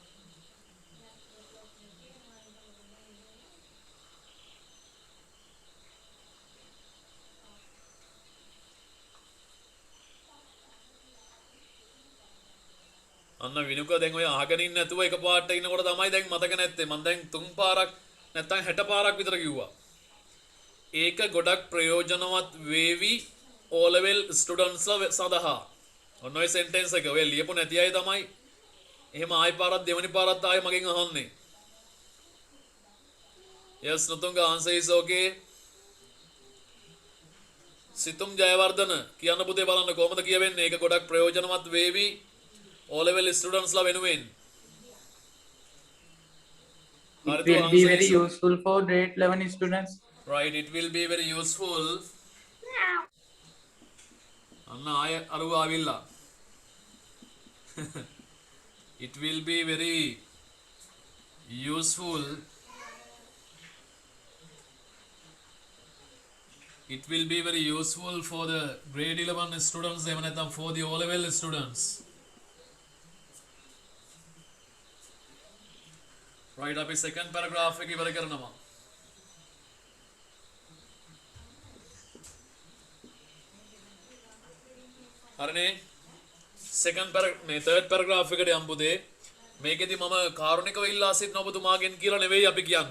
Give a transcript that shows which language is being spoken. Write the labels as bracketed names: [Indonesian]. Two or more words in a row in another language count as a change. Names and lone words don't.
[Sinhala] අන්න විනුක දැන් ඔය අහගෙන ඉන්න නැතුව එකපාරට ඉන්නකොට තමයි දැන් මතක නැත්තේ. මම දැන් 3 පාරක් නැත්තම් 60 පාරක් විතර කිව්වා. ඒක ගොඩක් ප්‍රයෝජනවත් වේවි [English] O level students [Sinhala] ලා සඳහා. ඔන්න ඔය sentence එක ඔය ලියපු නැති අය තමයි එහෙම ආයි පාරක් දෙවෙනි පාරක් ආයි මගෙන් අහන්නේ. [English] yes Nutunga answer is okay. [Sinhala] සිතුම් ජයවර්ධන කියන්න පුතේ බලන්න කොහොමද කියවෙන්නේ? ඒක ගොඩක් ප්‍රයෝජනවත් වේවි [English] O level students [Sinhala] ලා වෙනුවෙන්. [English] It will be very useful for grade 11 students. Right, it will be very useful. Anna aru avilla. It will be very useful. It will be very useful for the grade 11 students, even for the O level students. [Sinhala] Right, අපි [English] second paragraph [Sinhala] එක ඉවර කරනවා. හරිනේ? [English] third paragraph [Sinhala] එකට යමු පුතේ. මේකෙදි මම කාරුණිකව ඉල්ලා සිටින ඔබතුමාගෙන් කියලා නෙවෙයි අපි කියන්නේ.